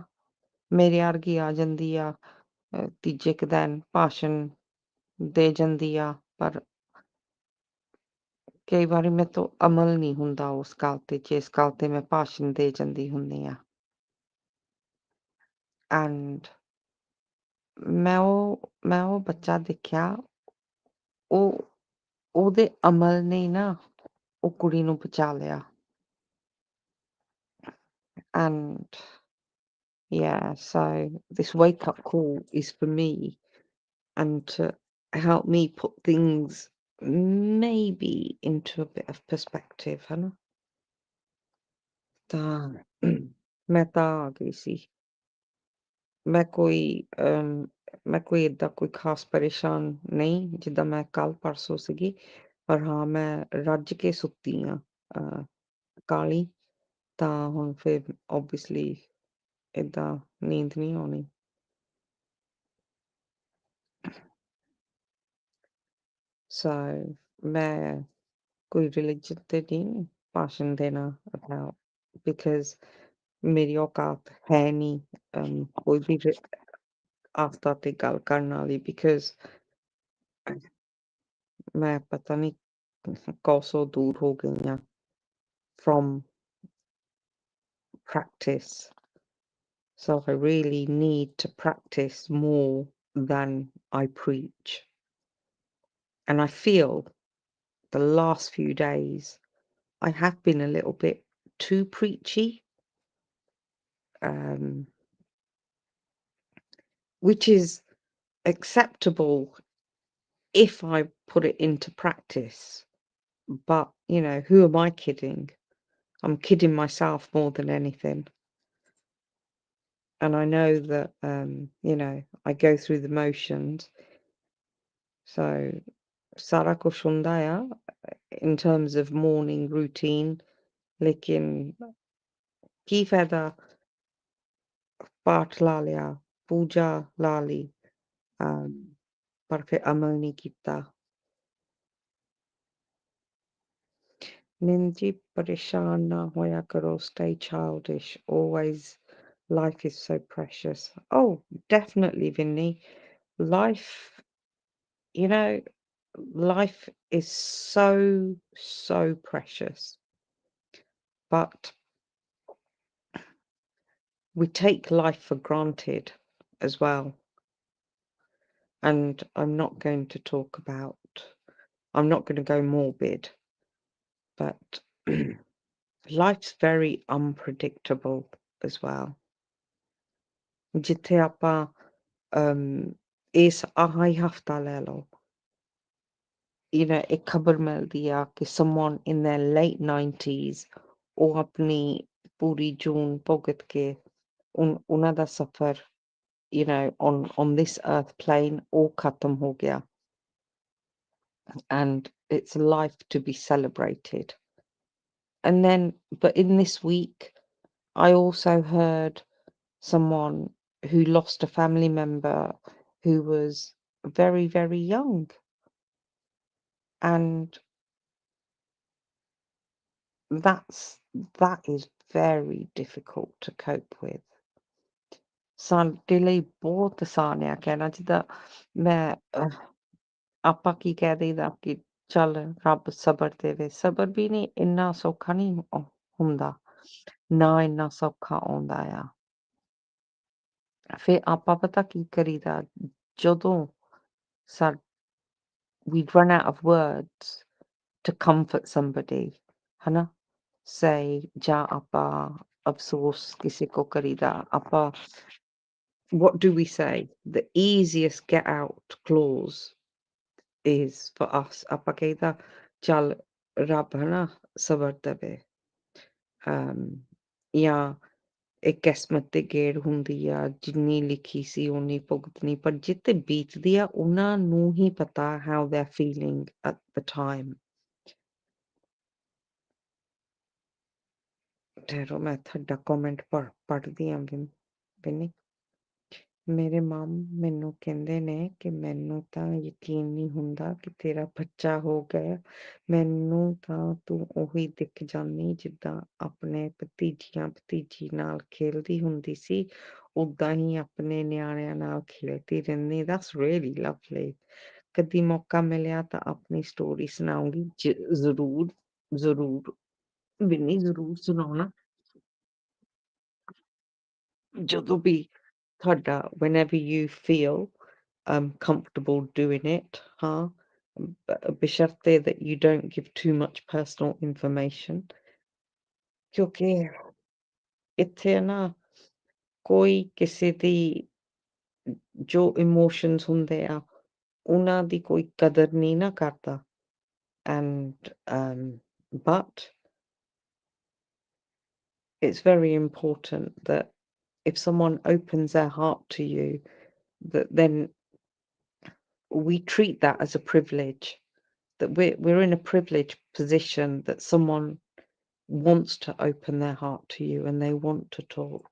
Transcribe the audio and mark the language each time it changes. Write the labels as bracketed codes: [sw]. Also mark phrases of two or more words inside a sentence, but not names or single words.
[pa] ਮੇਰੇ ਵਰਗੀ ਆ ਜਾਂਦੀ ਆ ਤੀਜੇ ਕੁ ਦਿਨ ਭਾਸ਼ਣ ਦੇ ਜਾਂਦੀ ਆ ਪਰ ਕਈ ਵਾਰੀ ਮੇਰੇ ਤੋਂ ਅਮਲ ਨਹੀਂ ਹੁੰਦਾ ਉਸ ਗੱਲ ਤੇ ਜਿਸ ਗੱਲ ਤੇ ਮੈਂ ਭਾਸ਼ਣ ਦੇ ਜਾਂਦੀ ਹੁੰਦੀ ਆ ਐਂਡ ਮੈਂ ਉਹ ਬੱਚਾ ਦੇਖਿਆ ਉਹ ਉਹਦੇ ਅਮਲ ਨੇ ਨਾ ਉਹ ਕੁੜੀ ਨੂੰ ਬਚਾ ਲਿਆ [en] ਐਂਡ yeah so this wake up call is for me and to help me put things maybe into a bit of perspective ਹਨਾ [pa] ਤਾਂ ਮੈਂ ਤਾਂ ਆ ਗਈ ਸੀ ਮੈਂ ਕੋਈ ਮੈਂ ਕੋਈ ਏਦਾਂ ਕੋਈ ਖ਼ਾਸ ਪਰੇਸ਼ਾਨ ਨਹੀਂ ਜਿੱਦਾਂ ਮੈਂ ਕੱਲ ਪਰਸੋਂ ਸੀਗੀ ਪਰ ਹਾਂ ਮੈਂ ਰੱਜ ਕੇ ਸੁੱਤੀ ਆ ਕਾਲੀ ਤਾਂ ਹੁਣ ਫਿਰ ਓਬਵੀਅਸਲੀ ਏਦਾਂ ਨੀਂਦ ਨਹੀਂ ਆਉਣੀ ਸੋ ਮੈਂ ਕੋਈ ਰਿਲੀਜਨ ਤੇ ਨਹੀਂ ਭਾਸ਼ਣ ਦੇਣਾ [en] about because [pa] ਮੇਰੀ ਔਕਾਤ ਹੈ ਨਹੀਂ ਕੋਈ ਵੀ ਆਸਥਾ ਤੇ ਗੱਲ ਕਰਨ ਵਾਲੀ because ਮੈਂ ਪਤਾ ਨਹੀਂ ਕੌਸੋਂ ਦੂਰ ਹੋ ਗਈ ਹਾਂ [en] from practice. So I really need to practice more than I preach. And I feel the last few days I have been a little bit too preachy, um, which is acceptable if I put it into practice. But, you know, who am I kidding? I'm kidding myself more than anything. And I know that, you know, I go through the motions. So, [pa] ਸਾਰਾ ਕੁਝ ਹੁੰਦਾ ਆ [en] in terms of morning routine, [pa] लेकिन ਕੀ ਫਾਇਦਾ ਪਾਠ ਲਾ ਲਿਆ, ਪੂਜਾ ਲਾ ਲਈ, um, ਪਰ ਫਿਰ ਅਮਲ ਨਹੀਂ ਕੀਤਾ। ਨਿੰਜੀ ਪਰੇਸ਼ਾਨ ਨਾ ਹੋਇਆ ਕਰੋ, [en] stay childish, always life is so precious. Oh, definitely, Vinny. Life, you know, life is so, so precious. But we take life for granted as well. And I'm not going to go morbid, but life's very unpredictable as well. [pa] ਜਿੱਥੇ ਆਪਾਂ ਇਸ ਆਹ ਹੀ ਹਫ਼ਤਾ ਲੈ ਲਓ, [en] you know, [pa] ਇੱਕ ਖਬਰ ਮਿਲਦੀ ਆ ਕਿ [en] someone in their late 90s [pa] ਉਹ ਆਪਣੀ ਪੂਰੀ ਜੂਨ ਭੁਗਤ ਕੇ ਉਹਨਾਂ ਦਾ ਸਫ਼ਰ, [en] you know, on this earth plane all [hi] ख़त्म हो गया, [en] and it's a life to be celebrated. And then, but in this week I also heard someone who lost a family member who was very, very young, and that's that is very difficult to cope with. [pa] ਸਾਡੇ ਲਈ ਬਹੁਤ ਆਸਾਨ ਆ ਕਹਿਣਾ, ਜਿੱਦਾਂ ਮੈਂ ਆਪਾਂ ਕੀ ਕਹਿ ਦੇਈਦਾ ਕਿ ਚੱਲ ਰੱਬ ਸਬਰ ਦੇਵੇ, ਸਬਰ ਵੀ ਨਹੀਂ ਇੰਨਾ ਸੌਖਾ ਨਹੀਂ ਹੁੰਦਾ, ਨਾ ਇੰਨਾ ਸੌਖਾ ਆਉਂਦਾ ਆ। ਫਿਰ ਆਪਾਂ ਪਤਾ ਕੀ ਕਰੀਦਾ, ਜਦੋਂ ਸਾ [en] we run out of words to comfort somebody, [pa] ਹਨਾ, say ਜਾਂ ਆਪਾਂ ਅਫਸੋਸ ਕਿਸੇ ਕੋ ਕਰੀਦਾ, ਆਪਾਂ [en] what do we say? The easiest get out clause is for us, [pa] ਆਪਾਂ ਕਹੀਦਾ ਚੱਲ ਰੱਬ ਹਨਾ ਸਬਰ ਦੇਵੇ, ਜਾਂ ਇੱਕ ਕਿਸਮਤ ਤੇ ਗੇੜ ਹੁੰਦੀ ਆ, ਜਿੰਨੀ ਲਿਖੀ ਸੀ ਓਨੀ ਭੁਗਤਣੀ, ਪਰ ਜਿੱਤੇ ਬੀਤਦੀ ਆ ਉਹਨਾਂ ਨੂੰ ਹੀ ਪਤਾ [en] how they're feeling at the time. [pa] ਠਹਿਰੋ ਮੈਂ ਤੁਹਾਡਾ ਕਮੈਂਟ ਪੜ੍ਹਦੀ ਆਂ ਬਿੰਨੀ। ਮੇਰੇ ਮਮ ਮੈਨੂੰ ਕਹਿੰਦੇ ਨੇ ਕਿ ਮੈਨੂੰ ਤਾਂ ਯਕੀਨ ਨਹੀਂ ਹੁੰਦਾ ਕਿ ਤੇਰਾ ਬੱਚਾ ਹੋ ਗਿਆ, ਮੈਨੂੰ ਤਾਂ ਤੂੰ ਉਹੀ ਦਿਖ ਜਾਂਦੀ ਜਿੱਦਾਂ ਆਪਣੇ ਭਤੀਜੀ ਨਾਲ ਖੇਲਦੀ ਹੁੰਦੀ ਸੀ, ਓਦਾਂ ਹੀ ਆਪਣੇ ਨਿਆਣਿਆਂ ਨਾਲ ਖੇਡਦੀ ਰਹਿੰਦੀ। [en] That's really lovely. [pa] ਕਦੀ ਮੌਕਾ ਮਿਲਿਆ ਤਾਂ ਆਪਣੀ ਸਟੋਰੀ ਸੁਣਾਉਂਗੀ, ਜ਼ਰੂਰ ਜ਼ਰੂਰ ਬਿੰਨੀ, ਜ਼ਰੂਰ ਸੁਣਾਉਣਾ ਜਦੋਂ ਵੀ ਤੁਹਾਡਾ, [en] whenever you feel comfortable doing it, huh? Bisharte that you don't give too much personal information. [pa] ਕਿਉਂਕਿ ਇੱਥੇ ਨਾ ਕੋਈ ਕਿਸੇ ਦੀ ਜੋ ਇਮੋਸ਼ਨਸ ਹੁੰਦੇ ਆ ਉਹਨਾਂ ਦੀ ਕੋਈ ਕਦਰ ਨਹੀਂ ਨਾ ਕਰਦਾ, [en] and but it's very important that if someone opens their heart to you, that then we treat that as a privilege, that we're in a privileged position that someone wants to open their heart to you and they want to talk.